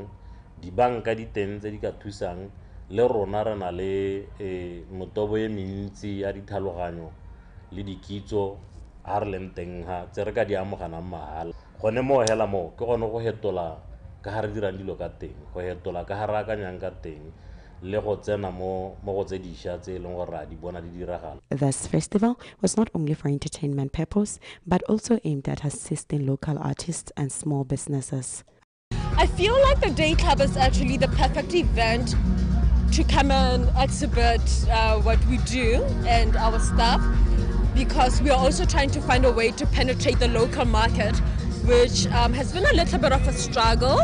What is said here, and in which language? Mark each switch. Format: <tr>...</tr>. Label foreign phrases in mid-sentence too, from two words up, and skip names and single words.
<tn>dibanka di teng tse di ka thusang le rona re na le motobo e mentsi ya ditlhaloganyo le dikitso ha re leng teng ha tse re ka di amoganang mahala gone mo hela mo ke gone go hetola ka ha re dirang dilo ka teng go hetola ka ha re akanyang ka teng le go tsena mo go tse dišwa tse e leng gore a di bona di diragala.</tn> <en>This festival was not only for entertainment purpose, but also aimed at assisting local artists and small businesses. I feel like the Day Club is actually the perfect event to come and exhibit what we do and our stuff, because we are also trying to find a way to penetrate the local market, which has been a little bit of a struggle.</en>